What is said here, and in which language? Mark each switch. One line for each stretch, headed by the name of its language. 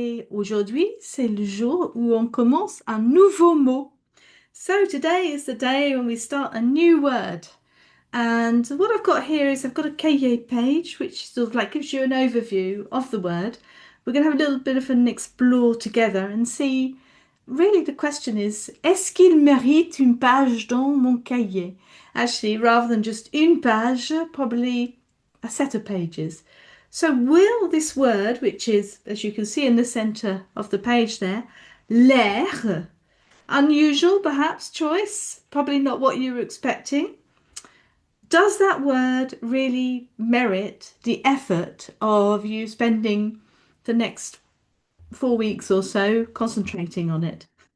French: Et aujourd'hui, c'est le jour où on commence un nouveau mot.
English: So today is the day when we start a new word. And what I've got here is I've got a cahier page which sort of like gives you an overview of the word. We're going to have a little bit of an explore together and see. Really, the question is,
French: est-ce qu'il mérite une page dans mon cahier?
English: Actually, rather than just
French: une page,
English: probably a set of pages. So, will this word, which is, as you can see in the center of the page there, l'air, unusual perhaps choice, probably not what you were expecting. Does that word really merit the effort of you spending the next 4 weeks or so concentrating on it?